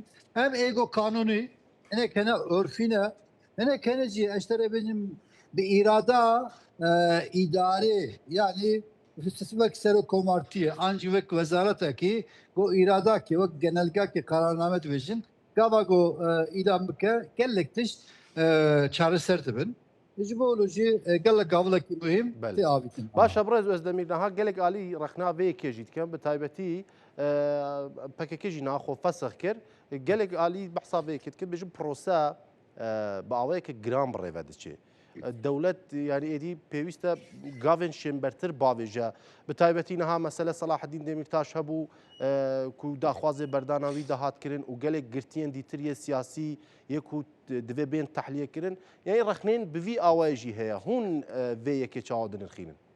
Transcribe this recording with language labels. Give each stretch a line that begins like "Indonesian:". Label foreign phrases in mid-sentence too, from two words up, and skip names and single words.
Kurdish: Hem ego kanuni, hinek hene örfî ne, hinek hene jî eştere bêjim bi îrada îdarê yani wek serokkomartiyê an jî wek wezaretekî got îradakê wek genelgakê kararname dibêjin gava got îlan bike gelek tişt çareser dibin. Ji bo jî gelek gavlekî muhim
Persian: بله
Kurdish: tê avîtin. باشە بڕێز ئۆزدەمیر نەها gelek alî rexnaveyekê jî dikin bi taybetî pekekê jî naxwe fesix kir gelek alî behsa vêyekê dikin bêjin prose bi awayekê giran bi rêve diçe. Dewlet yani êdî pêwîst e gavên şêmbertir bavêje bi taybetî niha mesele Selaheddîn Demirtaş hebû ku daxwazê berdana wî de hat kirin û gelek girtiyên dîtir yê siyasî yê ku divê bên tehliye kirin yani rexnên bi vî awayê jî heye hûn vêyekê çawa dinirxînin.